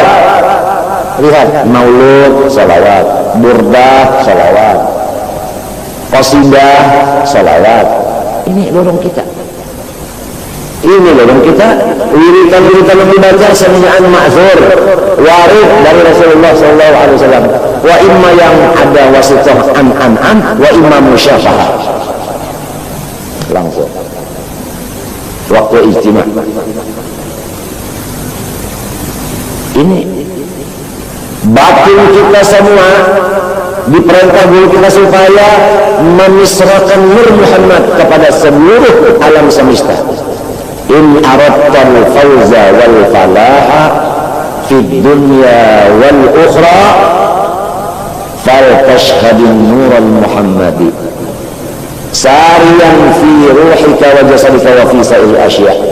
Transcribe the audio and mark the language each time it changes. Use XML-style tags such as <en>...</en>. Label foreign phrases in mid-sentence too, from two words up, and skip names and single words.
<id>Lihat, maulud salawat, burdah salawat, qasidah salawat. Ini lorong kita. Ini lorong kita. Wiritan-wiritan yang dibaca</id> <ar>سماعا مأثور,</ar> <id>warid dari Rasulullah SAW.</id> <ar>وإما</ar> <id>yang ada</id> <ar>واسطة أو وإما مشافهة.</ar> <id>Langsung waktu ijtima'. Ini batin kita semua diperintah guru kita supaya memisrakan Nur Muhammad kepada seluruh alam semesta.</id> <ar>إن أردت الفوز والفلاح في الدنيا والأخرى فلتشهد النور المحمدي ساريا في روحك وجسدك وفي سائر الأشياء.</ar>